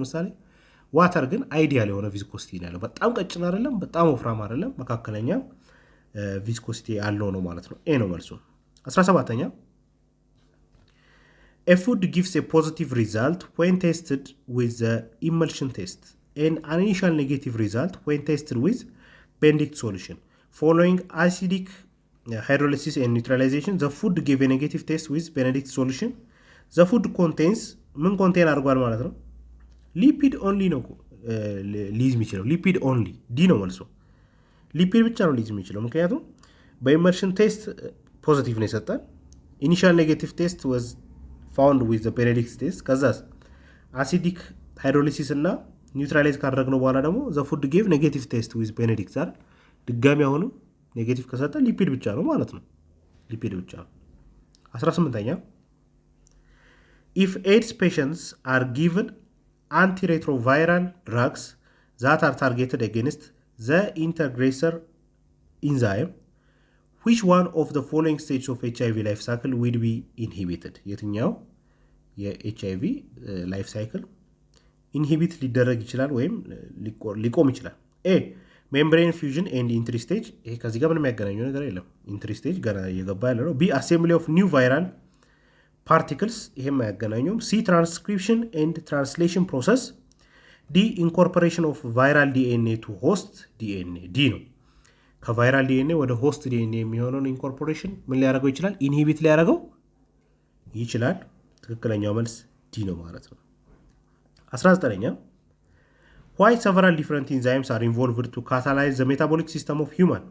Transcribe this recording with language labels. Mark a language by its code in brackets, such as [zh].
[am] ለምሳሌ ዋተር ግን አይዲያል የሆነ ቪስኮሲቲ ነው ያለው። በጣም ቀጭን አይደለም፣ በጣም ወፍራም አይደለም፣ መካከለኛ ቪስኮሲቲ ያለው ነው ማለት ነው። ኤ ነው መልሱ። 17ኛ [en] A food gives a positive result when tested with the emulsion test and an initial negative result when tested with Benedict solution. Following acidic hydrolysis and neutralization, the food gave a negative test with Benedict solution. The food contains [am] ምን ኮንቴን አድርጓል ማለት ነው? ሊፒድ ኦንሊ ነው ሊዝ የሚችለው። ሊፒድ ኦንሊ ዲ ነው መልሶ። ሊፒድ ብቻ ነው ሊዝ የሚችለው፣ ምክንያቱም በኢመርሽን ቴስት ፖዚቲቭ ነው የሰጠን። ኢኒሻል ኔጌቲቭ ቴስት [en] was found with the Benedict test። [am] ከዛስ አሲዲክ ሃይድሮሊሲስ እና ኒውትራላይዝ ካደረግነው በኋላ ደግሞ [en] the food gave negative test with Benedict [am] አይደል? ድጋሚ አሁንም ኔጌቲቭ ከሰጠ ሊፒድ ብቻ ነው ማለት ነው። ሊፒድ ብቻ ነው። 18ኛ [en] if AIDS patients are given antiretroviral drugs, that are targeted against the integrasor enzyme, which one of the following stages of HIV life cycle will be inhibited? [am] የትኛው የኤችአይቪ ላይፍ ሳይክል ኢንሂቢት ሊደረግ ይችላል ወይም ሊቆም ይችላል? ኤ ሜምብሬን ፊውዥን ኤንድ ኢንትሪ ስቴጅ፣ ይሄ ከዚህ ጋር ምንም የሚያገናኘው ነገር የለም። ኢንትሪ ስቴጅ ገና እየገባ ያለ ነው። ቢ አሴምብሊ ኦፍ ኒው ቫይራል ፓርቲክልስ፣ ይሄም አያገናኘውም። ሲ ትራንስክሪፕሽን ኤንድ ትራንስሌሽን ፕሮሰስ። ዲ ኢንኮርፖሬሽን ኦፍ ቫይራል ዲኤንኤ ቱ ሆስት ዲኤንኤ። ዲ ነው ከቫይራል ዲኤንኤ ወደ ሆስት ዲኤንኤ የሚሆነውን ኢንኮርፖሬሽን ምን ሊያደርገው ይችላል? ኢንሂቢት ሊያደርገው ይችላል። ትክክለኛው መልስ ዲ ነው ማለት ነው። 19ኛ [en] why several different enzymes are involved to catalyze the metabolic system of human?